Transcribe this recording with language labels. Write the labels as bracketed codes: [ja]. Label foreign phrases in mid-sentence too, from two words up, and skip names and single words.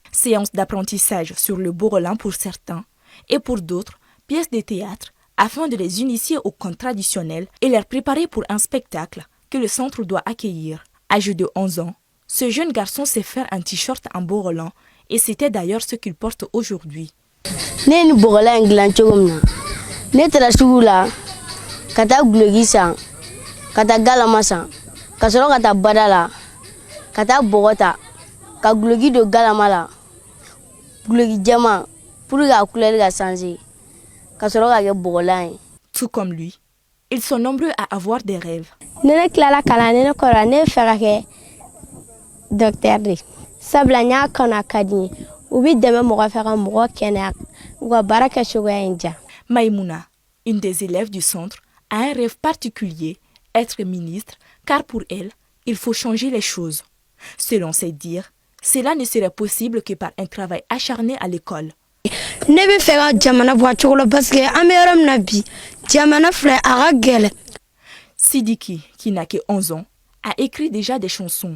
[fr] Séance d'apprentissage sur le Borolan pour certains et pour d'autres, pièces de théâtre afin de les initier au conte traditionnel et les préparer pour un spectacle que le centre doit accueillir. Âgé de 11 ans, ce jeune garçon sait faire un t-shirt en Borolan et c'était d'ailleurs ce qu'il porte aujourd'hui. [bm] Kata gulegi san kata galama san ka sɔrɔ ka taa bada la ka taa bɔgɔ ta ka gulegi don galama la gulegi jɛman [fr] pour que [bm] a couleur ka changer ka sɔrɔ ka kɛ bɔgɔlan ye. [fr] Tout comme lui, ils sont nombreux à avoir des rêves. [bm] Ne tilala kalan ne kɔrɔ ne fɛ ka kɛ docteur de sabula n y'a kanu a ka di n ye u bɛ dɛmɛ mɔgɔ fɛ ka mɔgɔ kɛnɛya u ka baara kɛcogoya in diya. [fr] Maïmouna, une des élèves du centre, a un rêve particulier, être ministre, car pour elle, il faut changer les choses. Selon ses dires, cela ne serait possible que par un travail acharné à l'école. Sidiki, qui n'a que 11 ans, a écrit déjà des chansons.